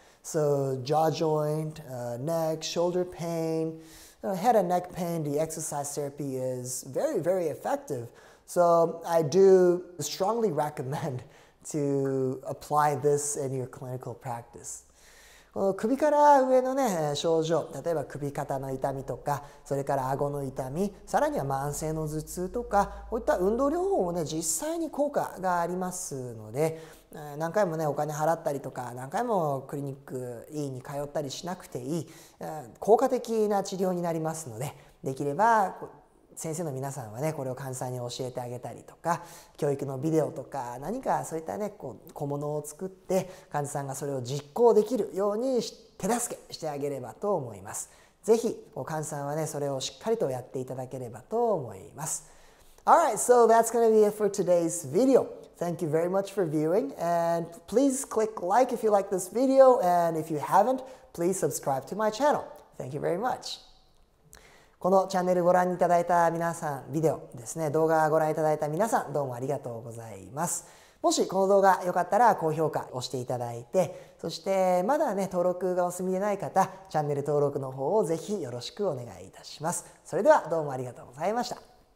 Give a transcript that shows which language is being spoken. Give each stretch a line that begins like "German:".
English: So jaw joint, neck, shoulder pain, head and neck pain, the exercise therapy is very, very effective. So I do strongly recommend to apply this in your clinical practice.
Japanese: この首から上のね症状、例えば首肩の痛みとか、それから顎の痛み、さらには慢性の頭痛とか、こういった運動療法もね実際に効果がありますので、何回もねお金払ったりとか、何回もクリニック医に通ったりしなくていい効果的な治療になりますので、できれば先生の皆さんはねこれを患者さんに教えてあげたりとか、教育のビデオとか何かそういったね小物を作って患者さんがそれを実行できるように手助けしてあげればと思います。ぜひ患者さんはねそれをしっかりとやっていただければと思います。
English: Alright, so that's going to be it for today's video. Thank you very much for viewing, and please click like if you like this video, and if you haven't, please subscribe to my channel. Thank you very much.
Japanese: このチャンネルご覧いただいた皆さん、ビデオですね、動画ご覧いただいた皆さん、どうもありがとうございます。もしこの動画良かったら高評価押していただいて、そしてまだね、登録がお済みでない方、チャンネル登録の方をぜひよろしくお願いいたします。それではどうもありがとうございました。